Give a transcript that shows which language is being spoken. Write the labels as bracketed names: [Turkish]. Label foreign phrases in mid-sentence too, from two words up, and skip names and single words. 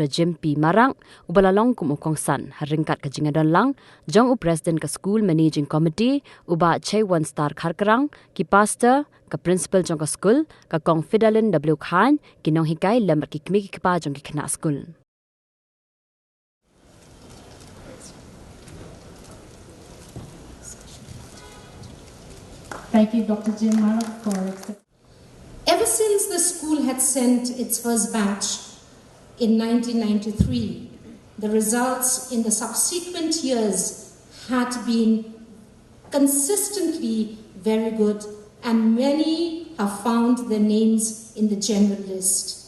[Khasi] Jim P Marang u balalong kum ukong san haringkat ka jingadon lang jong u president ka [English] school managing committee [Khasi] u ba chei one star kharkarang ki pastor ka principal jong ka school ka kong Fidalin W Khan ki nong hikai lambat ki kmi ki pa jong ki Khynnah school [English] Thank you, Dr. Jim Marang, for Ever since the school had sent its first batch in 1993, the results in the subsequent years had been consistently very good, and many have found their names in the general list.